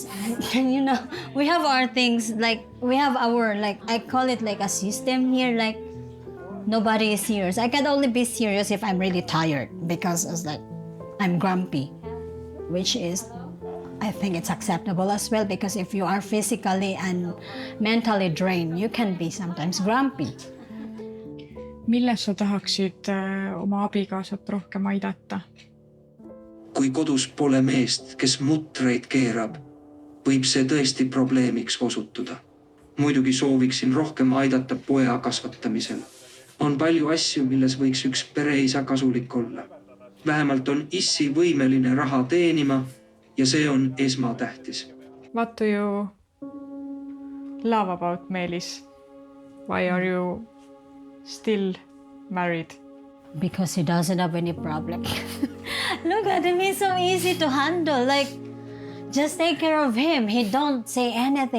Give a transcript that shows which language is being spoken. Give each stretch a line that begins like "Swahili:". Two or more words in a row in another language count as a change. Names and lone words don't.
English: And we have our things, we have our, I call it a system here, nobody is serious. I can only be serious if I'm really tired because I'm grumpy, which is, I think it's acceptable as well, because if you are physically and mentally drained, you can be sometimes grumpy.
Estonian: Milles sa tahaksid oma abikaasat rohkem aidata? Kui kodus pole meest, kes mutreid keerab, võib see tõesti probleemiks osutuda. Muidugi sooviksin rohkem aidata poja kasvatamisel. On palju asju, milles võiks üks pereisa kasulik olla. Vähemalt on issi võimeline raha teenima ja see on esmatähtis.
English: What do you love about Meelis? Why are you still married? Because he doesn't have any problem. Look at him, he's so easy to handle. Just take care of him. He don't say anything.